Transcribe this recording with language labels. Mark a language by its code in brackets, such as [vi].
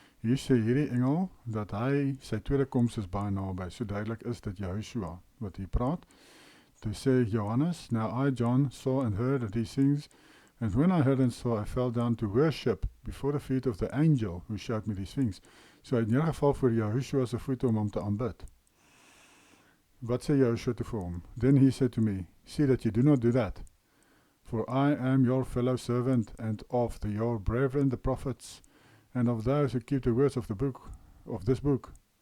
[af] Hier sê hierdie engel, dat hy, sy tweede koms is baie naby, so duidelik is dit Yeshua, wat hier praat. Toe sê Johannes, [en] now I, John, saw and heard these things, and when I heard and saw, I fell down to worship before the feet of the angel who showed me these things. [af] So hy het neergeval voor Yahushua se voete om hom te aanbid. Wat sê Yahushua toe vir hom? [en] Then he said to me, see that you do not do that. For I am your fellow servant and of your brethren the prophets and of those who keep the words of this book.